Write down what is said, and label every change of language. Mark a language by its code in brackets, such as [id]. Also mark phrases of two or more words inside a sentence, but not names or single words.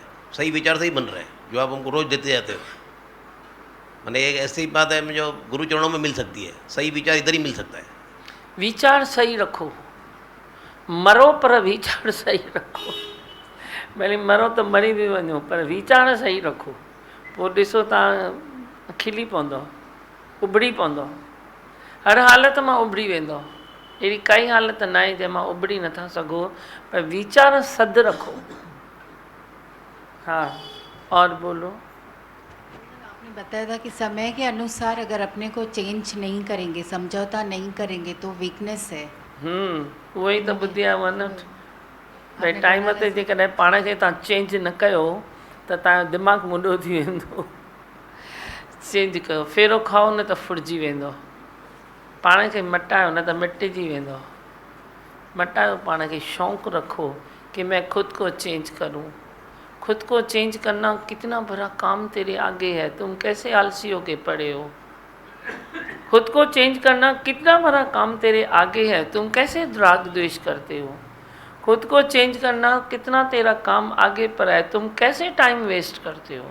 [hi] सही विचार से ही बन रहा है जो आप हमको रोज़ देते जाते हो। मैंने एक ऐसी बात है जो गुरु चरणों में मिल सकती है, सही विचार इधर ही मिल सकता है। विचार सही रखो, मरो पर विचार सही रखो। [sd] भले मरो तो मरी भी वञो, [hi] पर विचार सही रखो, [sd] पोइ ॾिसो तव्हां खिली पवंदो, उबड़ी पवंदो, हर हालत मां उबड़ी वेंदो। अहिड़ी काई हालत न आहे जंहिंमां उबड़ी नथा सघो, [hi] पर विचार सद रखो। हाँ, और बोलो। आपने बताया था कि समय के अनुसार अगर अपने को चेंज नहीं करेंगे, समझौता नहीं करेंगे तो वीकनेस है। [sd] उहो ई त ॿुधी आहे वन। भई टाइम ते जेकॾहिं पाण खे तव्हां चेंज न कयो त तव्हांजो दिमाग़ मुडो थी वेंदो। चेंज कयो, फेरो खाओ न त फुरिजी वेंदो, पाण खे मटायो न त मिटिजी वेंदो। मटायो पाण खे, शौक़ु रखो [hi] कि मैं खुद को चेंज करूं। खुद को चेंज करना कितना बड़ा काम तेरे आगे है, तुम कैसे आलसी होके पड़े हो। खुद को चेंज करना कितना बड़ा काम तेरे आगे है, तुम कैसे राग द्वेष करते हो। खुद को चेंज करना कितना तेरा काम आगे पर है, तुम कैसे टाइम वेस्ट करते हो।